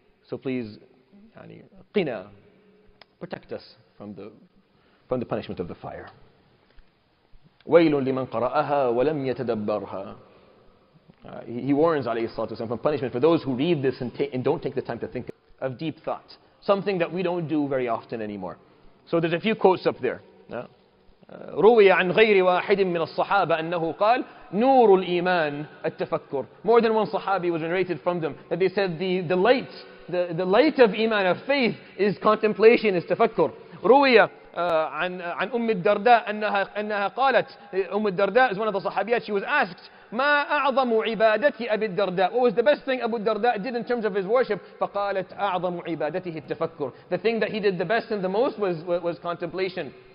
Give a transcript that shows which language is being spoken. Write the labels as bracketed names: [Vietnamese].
[English] So please, qina, protect us from the punishment of the fire. [Arabic] وَيْلٌ لِمَنْ قَرَأَهَا وَلَمْ يَتَدَبَّرْهَا. [English] He warns alayhi salatu wasalam from punishment for those who read this and don't take the time to think of deep thought. Something that we don't do very often anymore. So there's a few quotes up there. [Arabic] روي عن غير واحد من الصحابة أنه قال نور الإيمان التفكر. [English] More than one Sahabi was narrated from them that they said the light of Iman, of faith, is contemplation, is tafakkur. [Arabic] روي عن أم الدرداء أنها قالت, الدرداء [English] is one of the Sahabiyat, she was asked [Arabic] ما أعظم عبادة أبي الدرداء. [English] What was the best thing Abu Darda did in terms of his worship? [Arabic] فقالت أعظم عبادته التفكر. [English] The thing that he did the best and the most was contemplation.